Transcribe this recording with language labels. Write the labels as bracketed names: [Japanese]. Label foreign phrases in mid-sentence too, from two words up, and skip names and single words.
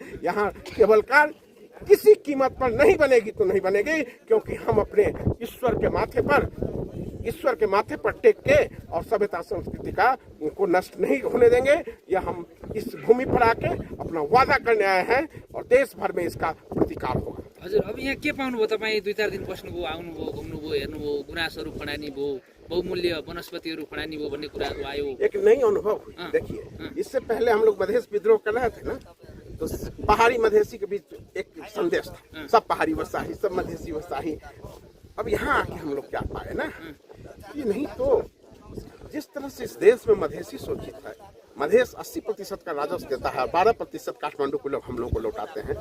[Hindi] यहाँ केवल कार किसी कीमत पर नहीं बनेगी तो नहीं बनेगी, क्योंकि हम अपने ईश्वर के माथे पर टेक के और सभ्यता संस्कृति को नष्ट नहीं होने देंगे। यह हम इस भूमि पर आके अपना वादा करने आए हैं और देश भर में इसका प्रतिकार होगा। [Nepali] हजुर, अब यहाँ के पाउनुभयो तपाईँ? 2-4 दिन बस्नुभयो, आउनुभयो, घुम्नुभयो, हेर्नुभयो, गुनासोहरू फडानी भयो, बहुमूल्य वनस्पतिहरू फडानी भयो भन्ने कुराहरू आयो। [Hindi] एक नई अनुभव। देखिए, इससे पहले हम लोग मधेश विद्रोह कर रहे थे ना, तो पहाड़ी मधेसी के बीच एक संदेश था, सब पहाड़ी वसाही, सब मधेसी वसाही। अब यहाँ आके हम लोग क्या पाए ना, ये नहीं तो जिस तरह से इस देश में मधेसी शोषित है, मधेश 80% का राजस्व देता है, 12% काठमांडू को लोग हम लोग को लौटाते हैं।